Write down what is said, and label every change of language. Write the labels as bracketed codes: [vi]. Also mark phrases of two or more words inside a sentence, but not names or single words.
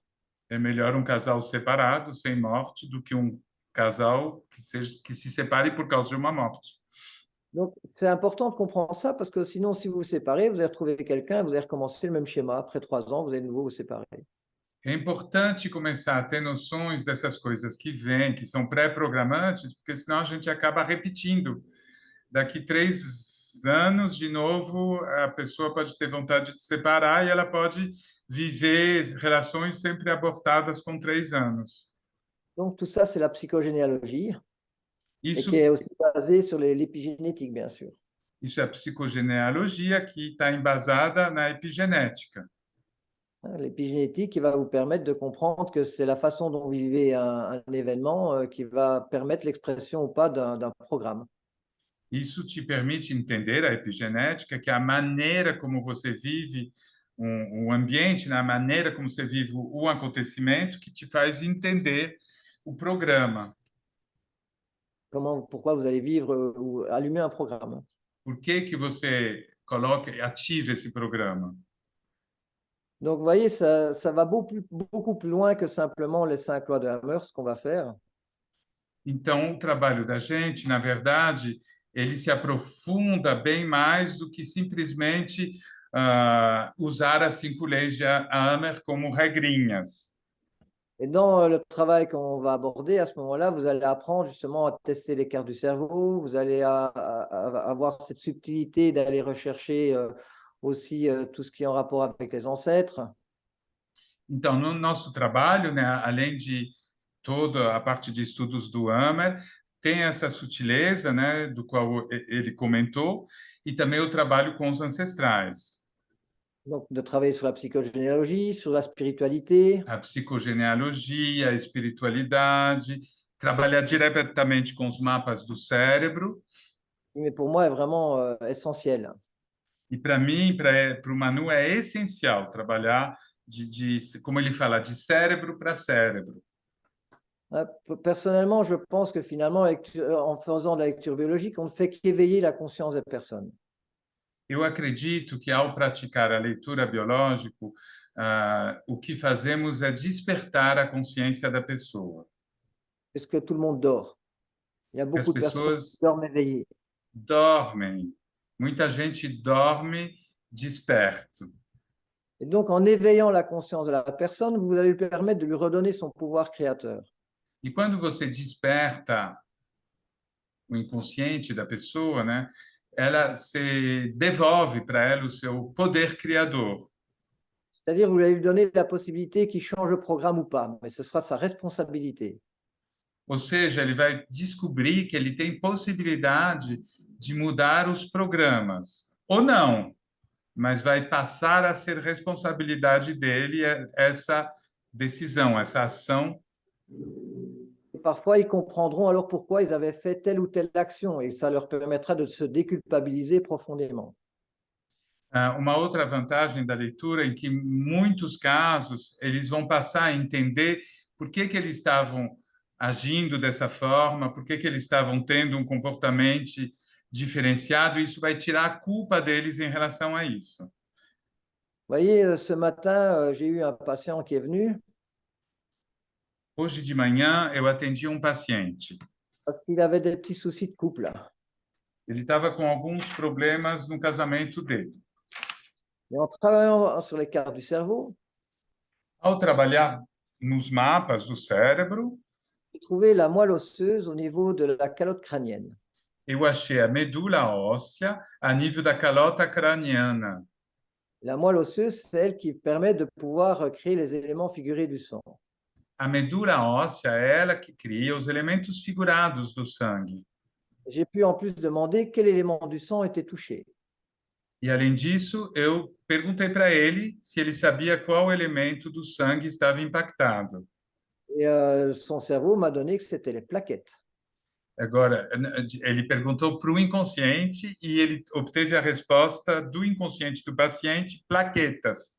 [pt] É melhor um casal separado, sem morte, do que um casal que se separe por causa de uma morte. [fr] Donc, c'est important de comprendre ça parce que sinon, si vous vous séparez, vous allez retrouver quelqu'un, vous allez recommencer le même schéma. Après 3 ans, vous allez de nouveau vous séparer. [pt] É importante começar a ter noções dessas coisas que vêm, que são pré-programantes, porque senão a gente acaba repetindo. Daqui 3 anos, de novo, a pessoa pode ter vontade de separar e ela pode viver relações sempre abortadas com 3 anos. [fr] Donc, tout ça, c'est la psychogénéalogie et qui [pt] Isso, [fr] est aussi basée sur l'épigénétique, bien sûr. [pt] isso é a psicogenealogia que está embasada na epigenética. [fr] L'épigénétique qui va vous permettre de comprendre que c'est la façon dont vous vivez un événement qui va permettre l'expression ou pas d'un programme. [pt] Isso te permite entender a epigenética, que é a maneira como você vive um ambiente, né? A maneira como você vive o acontecimento, que te faz entender o programa. [fr] Pourquoi vous allez vivre ou allumer un programme. [pt] Por que que você coloca e ativa esse programa? [fr] Donc, vous voyez, ça va beaucoup plus loin que simplement les 5 lois de Hammer, ce qu'on va faire. [pt] Então, o trabalho da gente, na verdade, ele se aprofunda bem mais do que simplesmente usar as 5 leis de Hammer como regrinhas. [fr] Et dans le travail qu'on va aborder, à ce moment-là, vous allez apprendre justement à tester les cartes du cerveau, vous allez avoir cette subtilité d'aller rechercher aussi tout ce qui est en rapport avec les ancêtres. [pt] Então, no nosso trabalho, né, além de toda a parte de estudos do Hammer, tem essa sutileza, né, do qual ele comentou, e também o trabalho com os ancestrais. [fr] Donc, de travailler sur la psychogénéalogie, sur la spiritualité. [pt] A psicogenealogia, a espiritualidade, trabalhar diretamente com os mapas do cérebro. [fr] Mais pour moi, est vraiment essentiel. [pt] E para mim, para o Manu, é essencial trabalhar como ele fala, de cérebro para cérebro. [fr] Personnellement, je pense que finalement, en faisant de la lecture biologique, on ne fait qu'éveiller la conscience des personnes. [pt] Eu acredito que, ao praticar a leitura biológica, o que fazemos é despertar a consciência da pessoa. [fr] Parce que tout le monde dort. Il y a [pt] Porque as [fr] beaucoup de personnes qui [pt] pessoas [fr] dorment éveillées. [pt] dormem. Muita gente dorme desperto. [fr] Et donc, en éveillant la conscience de la personne, vous allez lui permettre de lui redonner son pouvoir créateur. [pt] E quando você desperta o inconsciente da pessoa, né, ela se devolve para ela o seu poder criador. [fr] C'est-à-dire, vous allez lui donner la possibilité qu'il change le programme ou pas, mais ce sera sa responsabilité. [pt] Ou seja, ele vai descobrir que ele tem possibilidade de mudar os programas. Ou não, mas vai passar a ser responsabilidade dele essa decisão, essa ação. [fr] Et parfois, ils comprendront alors pourquoi ils avaient fait telle ou telle action, et ça leur permettra de se déculpabiliser profondément. [pt] Uma outra vantagem da leitura é que, em muitos casos, eles vão passar a entender por que eles estavam agindo dessa forma, por que eles estavam tendo um comportamento diferenciado, e isso vai tirar a culpa deles em relação a isso. [fr] Vous voyez, ce matin, j'ai eu un patient qui est venu [pt] Hoje de manhã, eu atendi um paciente. [fr] parce qu'il avait des petits soucis de couple. [pt] Ele estava com alguns problemas no casamento dele. [fr] Et en travaillant sur les cartes du cerveau, [pt] Ao trabalhar nos mapas do cérebro, [fr] j'ai trouvé la moelle osseuse au niveau de la calotte crânienne. [pt] eu achei a medula óssea a nível da calota craniana. [fr] La moelle osseuse, c'est elle qui permet de pouvoir créer les éléments figurés du sang. [pt] A medula óssea é ela que cria os elementos figurados do sangue. [fr] J'ai pu en plus demander quel élément du sang était touché. [pt] E, além disso, eu perguntei para ele se ele sabia qual elemento do sangue estava impactado. [fr] Et son cerveau m'a donné que c'était les plaquettes. [pt] Agora, ele perguntou para o inconsciente e ele obteve a resposta do inconsciente do paciente, plaquetas.